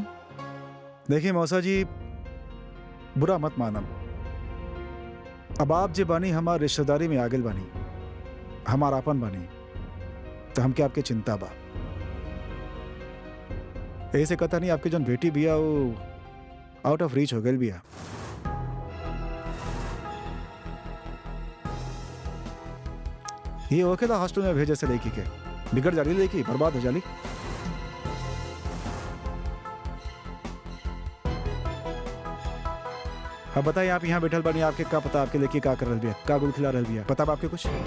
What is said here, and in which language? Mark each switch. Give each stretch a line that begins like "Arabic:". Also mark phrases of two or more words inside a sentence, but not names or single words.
Bhojpuri: देखिए मौसा जी, बुरा मत मानम, अब आप जे बानी हमार रिश्तेदारी में आगे बानी, हमार आपन बानी, तो हमके आपके चिंता बा। ऐसे कथा नहीं, आपके जो बेटी बिया वो
English: out of reach
Bhojpuri: हो गई बिया। ये ओकेला हॉस्टल में भेजे से लेकी के बिगड़ जाली, लेकी बर्बाद हो जाली। अब बताइए, आप यहाँ बैठल बानी, आपके क्या पता आपके लेके क्या कर रही बिया, का गुल खिला रही बिया, पता बा आपके कुछ?